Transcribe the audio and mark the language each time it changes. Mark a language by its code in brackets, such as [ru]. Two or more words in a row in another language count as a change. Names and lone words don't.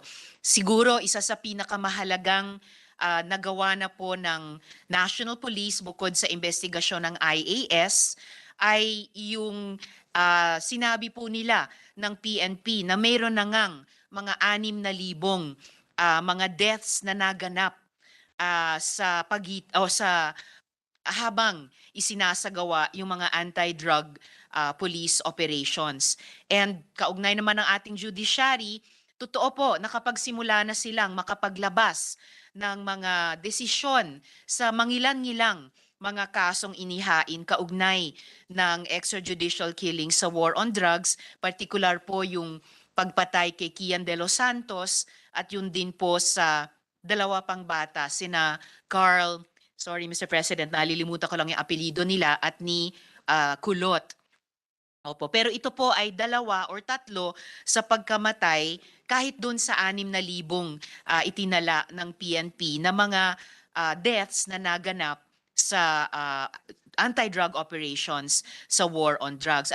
[tl] Siguro isa sa pinakamahalagang nagawa na po ng National Police bukod sa investigasyon ng IAS ay yung sinabi po nila ng PNP na mayroon na ngang mga 6,000 mga deaths na naganap sa habang isinasagawa yung mga [en] anti-drug police operations. [tl] And kaugnay naman ng ating judiciary, totoo po, nakapagsimula na silang makapaglabas ng mga desisyon sa mangilan-ngilang mga kasong inihain kaugnay ng [en] extrajudicial killing [tl] sa [en] war on drugs, [tl] particular po yung pagpatay kay Kian de los Santos at yun din po sa dalawa pang bata, sina Carl, [en] sorry Mr. [tl] President, nalilimutan ko lang yung apelido nila, at ni Kulot. Opo, pero ito po ay 2 or 3 sa pagkamatay kahit doon sa 6,000 itinala ng PNP na mga deaths na naganap sa [en] anti-drug operations [tl] sa [en] war on drugs.